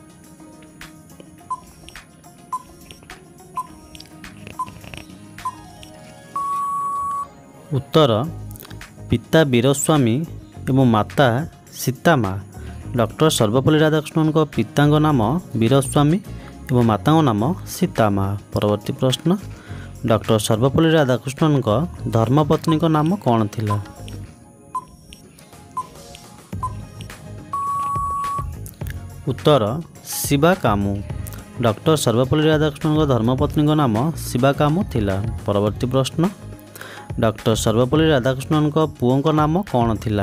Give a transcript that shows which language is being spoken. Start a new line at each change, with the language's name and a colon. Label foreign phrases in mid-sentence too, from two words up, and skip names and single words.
Odia: ଉତ୍ତର ପିତା ବୀରସ୍ୱାମୀ ଏବଂ ମାତା ସୀତାମା। ଡକ୍ଟର ସର୍ବପଲ୍ଲୀ ରାଧାକୃଷ୍ଣନ ପିତା ନାମ ବୀରସ୍ୱାମୀ ଏବଂ ମାତା ନାମ ସୀତାମା। ପରବର୍ତ୍ତୀ ପ୍ରଶ୍ନ ଡକ୍ଟର ସର୍ବପଲ୍ଲୀ ରାଧାକୃଷ୍ଣନ ଧର୍ମପତ୍ନୀ ନାମ କୌନ ଥିଲା। ଉତ୍ତର ଶିବା କାମୁ। ଡକ୍ଟର ସର୍ବପଲ୍ଲୀ ରାଧାକୃଷ୍ଣନ ଧର୍ମପତ୍ନୀ ନାମ ଶିବା କାମୁ ଥିଲା। ପରବର୍ତ୍ତୀ ପ୍ରଶ୍ନ ଡକ୍ଟର ସର୍ବପଲ୍ଲୀ ରାଧାକୃଷ୍ଣନ ପୁଅଁ ନାମ କୌନ ଥିଲା।